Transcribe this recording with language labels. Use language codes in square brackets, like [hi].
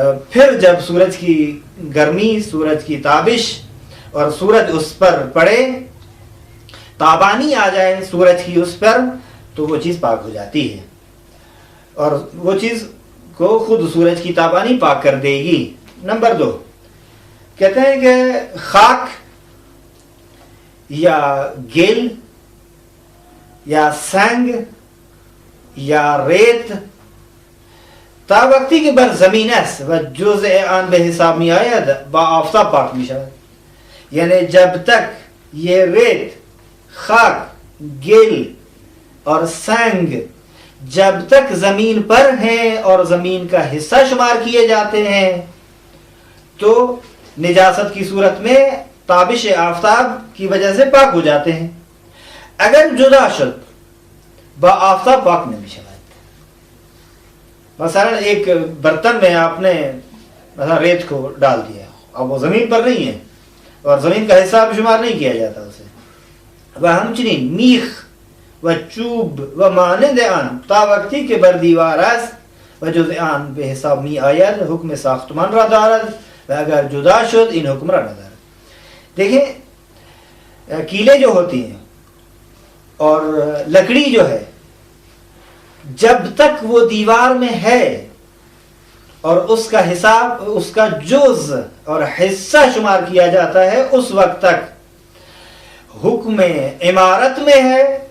[ur] پھر جب سورج کی گرمی، سورج کی تابش اور سورج اس پر پڑے، تابانی آ جائے سورج کی اس پر تو وہ چیز پاک ہو جاتی ہے اور وہ چیز کو خود سورج کی تابانی پاک کر دے گی. نمبر 2 کہتے ہیں کہ [fa] خاک یا گل یا سنگ یا ریت تا وقتی که بر زمین است و جزء آن به حساب می آید با آفتاب پاک می شود. [ur] یعنی جب تک یہ ریت، خاک، گل اور سنگ جب تک زمین پر ہیں اور زمین کا حصہ شمار کیے جاتے ہیں تو نجاست کی صورت میں تابش آفتاب کی وجہ سے پاک ہو جاتے ہیں. [fa] اگر جدا شد با آفتاب پاک نہیں شود. [ur] مثلا ایک برتن میں آپ نے مثلا ریت کو ڈال دیا، اب وہ زمین پر نہیں ہے اور زمین کا حصہ شمار نہیں کیا جاتا اسے. [fa] وہ ہمچنین میخ و چوب و مانند آن تا وقتی که بر دیوار است و جزء آن به حساب می آید حکم ساختمان را دارد و اگر جدا شد این حکم را ندارد. [ur] دیکھیں کیلیں جو ہوتی ہیں اور لکڑی جو ہے جب تک وہ دیوار میں ہے اور اس کا حساب، اس کا جز اور حصہ شمار کیا جاتا ہے اس وقت تک حکم عمارت میں ہے.